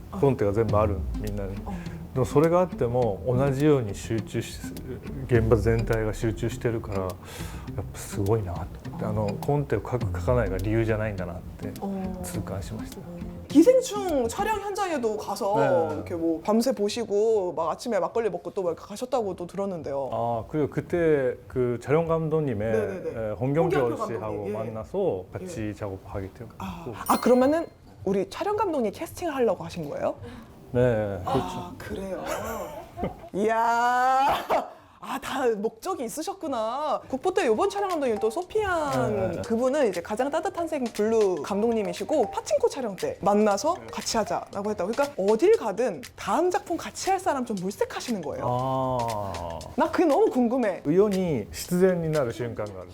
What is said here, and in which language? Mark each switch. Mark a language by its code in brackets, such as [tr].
[ja] コンテが全部あるみんなに。でもそれがあっても同じように集中し現場全体が集中してるからやっぱすごいなと思ってコンテを書かないが理由じゃないんだなって痛感しました。 [ko] 기생충 촬영 현장에도 가서 네. 이렇게 뭐 밤새 보시고 막 아침에 막걸리 먹고 또 막 가셨다고 또 들었는데요. 아 그리고 그때 그 촬영 감독님의 네네네. 홍경표 홍경표 씨하고 감독님, 예. 만나서 같이 작업하게 되었고 그러면은 우리 촬영 감독님 캐스팅을 하려고 하신 거예요? 네 그렇죠. 그래요. 이야. 다 목적이 있으셨구나. 국보 때 이번 촬영 감독님 또 소피안 네. 그분은 이제 가장 따뜻한 색 블루 감독님이시고 파친코 촬영 때 만나서 같이 하자라고 했다고. 그러니까 어딜 가든 다음 작품 같이 할 사람 좀 물색하시는 거예요. 나 그게 너무 궁금해. [ja] 世に必然になる瞬間がある